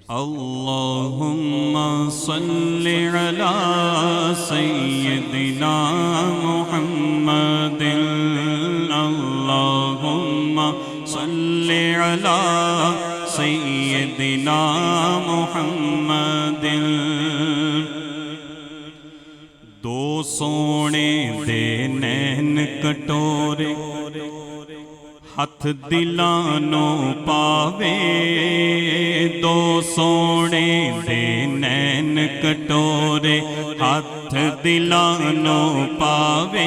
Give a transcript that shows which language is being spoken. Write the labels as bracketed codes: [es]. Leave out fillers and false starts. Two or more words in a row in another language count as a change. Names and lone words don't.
[ar] اللهم صل على سيدنا محمد اللهم صل على سيدنا محمد. [pa] دو سونے دے نین کٹورے ہتھ دلانو پاوے، دو سونے دے نین کٹورے ہتھ دلانو پاوے.